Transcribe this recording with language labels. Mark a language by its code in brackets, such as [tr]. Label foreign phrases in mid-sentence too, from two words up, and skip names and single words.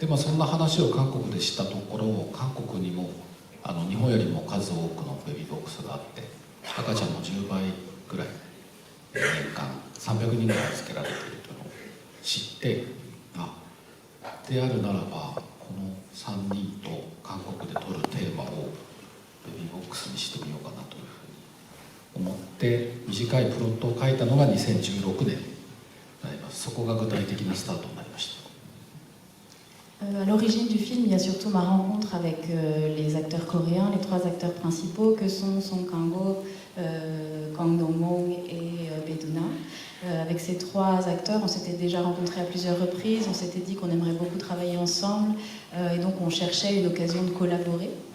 [ja] で、そんな話を韓国でしたところ、韓国にも日本よりも数多くのベビーボックスがあって、赤ちゃんの10倍ぐらい年間300人ぐらい預けられているというのを知って、であるならばこの3人と韓国で撮るテーマをベビーボックスにしてみようかなというふうに思って短いプロットを書いたのが2016年になります。そこが具体的なスタートになりました。 [fr] À l'origine du film, il y a surtout ma rencontre avec les acteurs coréens, les trois acteurs principaux que sont Song Kang-ho, Kang Dong-won et Bae-duna. Avec ces trois acteurs, on s'était déjà rencontrés à plusieurs reprises, on s'était dit qu'on aimerait beaucoup travailler ensemble et donc on cherchait une occasion de collaborer.